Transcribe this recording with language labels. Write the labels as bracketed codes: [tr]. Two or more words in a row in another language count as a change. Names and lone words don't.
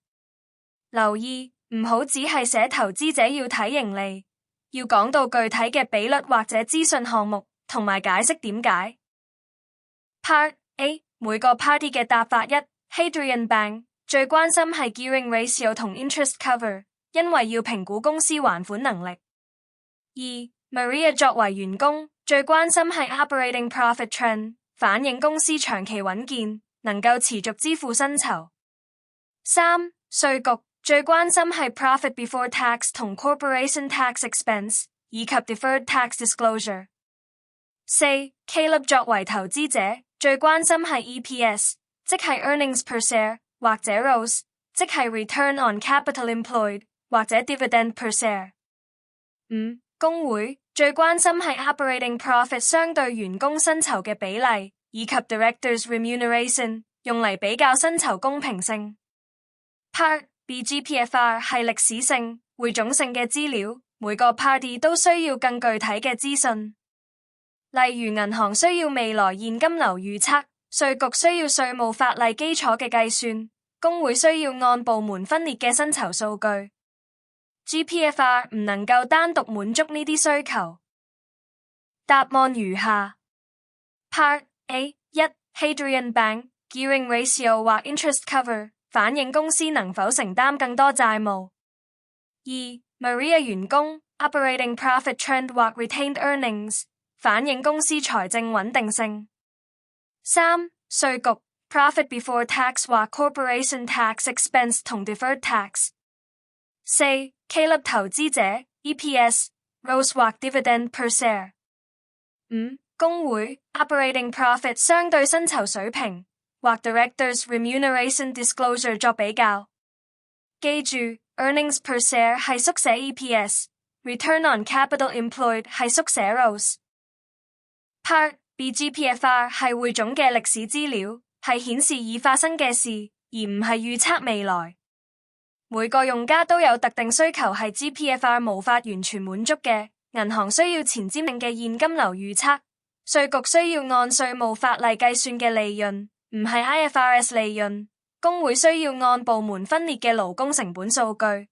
[yue] 留意，唔好只係寫投資者要睇盈利，要講到具體嘅比率或者資訊項目，同埋解釋點解。 [en] Part A [yue] 每個 party 嘅答法：一 Hadrian Bank 最關心係 [en] gearing ratio [yue] 同 [en] interest cover， [yue] 因為要評估公司還款能力。二 Maria 作為員工，最關心係 [en] operating profit trend， [yue] 反映公司長期穩健，能夠持續支付薪酬。三稅局最關心係 [en] profit before tax [yue] 同 [en] corporation tax expense [yue] 以及 [en] deferred tax disclosure。 [yue] 四 Caleb 作為投資者，最關心係 EPS， 即係 [en] earnings per share， [yue] 或者 ROS， 即係 [en] return on capital employed， [yue] 或者 [en] dividend per share。 [yue] 五工會最關心係 [en] operating profit [yue] 相對員工薪酬嘅比例，以及 [en] directors remuneration， [yue] 用嚟比較薪酬公平性。 [en] Part B [yue] GPFR 係歷史性、匯總性嘅資料，每個 party 都需要更具體嘅資訊。例如銀行需要未來現金流預測，稅局需要稅務法例基礎嘅計算，工會需要按部門分裂嘅薪酬數據。GPFR 唔能夠單獨滿足呢啲需求。答案如下。 [en] Part A [yue] 一 Hadrian Bank [en] gearing ratio [yue] 或 [en] interest cover [yue] 反映公司能否承擔更多債務。二 Maria 員工 [en] operating profit trend [yue] 或 [en] retained earnings [yue] 反映公司財政穩定性。三稅局 [en] profit before tax [yue] 或 [en] corporation tax expense [yue] 同 [en] deferred tax。 [yue] 四 Caleb 投資者 [en] EPS ROS [yue] 或 [en] dividend per share。 [yue] 五工會 [en] operating profit [yue] 相對薪酬水平或 [en] directors remuneration disclosure [yue] 作比較。記住 [en] earnings per share [yue] 係縮寫 EPS， [en] return on capital employed [yue] 係縮寫 ROS。 [en] Part B [yue] GPFR 係匯總嘅歷史資料，係顯示已發生嘅事，而唔係預測未來。每個用家都有特定需求係 GPFR 無法完全滿足嘅，銀行需要前瞻性嘅現金流預測，稅局需要按稅務法例計算嘅利潤，唔係 IFRS 利潤，工會需要按部門分裂嘅勞工成本數據。